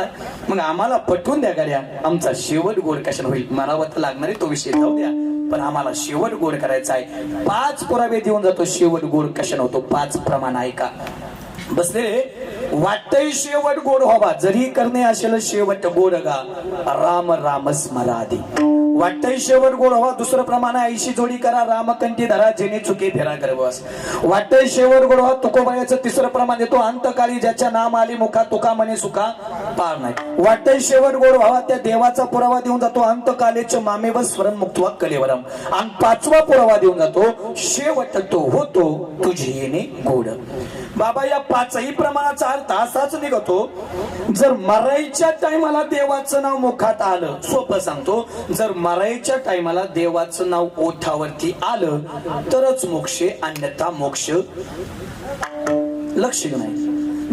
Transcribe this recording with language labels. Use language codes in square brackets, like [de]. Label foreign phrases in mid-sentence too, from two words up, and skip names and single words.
[mr] मग आम्हाला पटवून द्या गाड्या, आमचा शेवट गोड कशाला होईल. मारावं तर लागणार आहे, तो विषय जाऊ द्या, पण आम्हाला शेवट गोड करायचा आहे. 5 पुरावे देऊन जातो शेवट गोड कशाला होतो. 5 प्रमाण ऐका. बसले वाटतंय शेवट गोड व्हावा, जरी करणे असेल शेवट गोड गा, राम राम स्मराधी. वाटतंय शेवट गोड व्हावा, दुसरं प्रमाण 80 जोडी करा, रामकंठी धरा, जेणे चुके फेरा गर्भवास. वाटतंय शेवट गोड व्हावा, तुकोबायाचं तिसरं प्रमाण देतो, अंतकाळी ज्याच्या नाम आली मुखा तुका म्हणे सुखा पार नाही. वाटतंय शेवट गोड व्हावा, त्या देवाचा पुरावा देऊन जातो, [sa] अंतकालेच मामेव स्मरण मुक्तवा कलेवरम. [mr] आणि 5वा पुरावा देऊन जातो, शेवट तो होतो तुझी येणे गोड. बाबा या 5ही प्रमाणाचा अर्थ असाच निघतो, जर मरायच्या टायमाला देवाचं नाव मुखात आलं, सोपं सांगतो, जर मरायच्या टायमाला देवाचं नाव ओठावरती आलं तरच मोक्ष, अन्यथा मोक्ष लक्ष नाही.